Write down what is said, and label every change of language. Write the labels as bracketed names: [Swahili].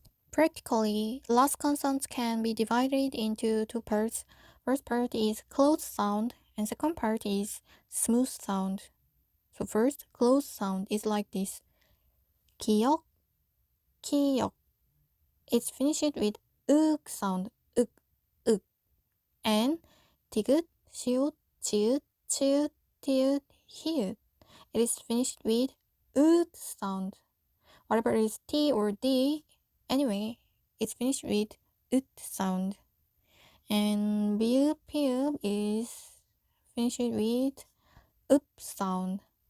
[English] Practically, last consonants can be divided into two parts. First part is closed sound and second part is smooth sound. So first, closed sound is like this. [Korean] 기역, 기역. [English] It's finished with 윽 sound, 윽, 윽. And [Korean] 디귿, 시옷, 지읒, 치읒, 티읒, 히읗. [English] It is finished with 읒 sound. Whatever is T or D, anyway, it's finished with 읒 sound. And 비읍, 피읍 is finished with 읍 sound.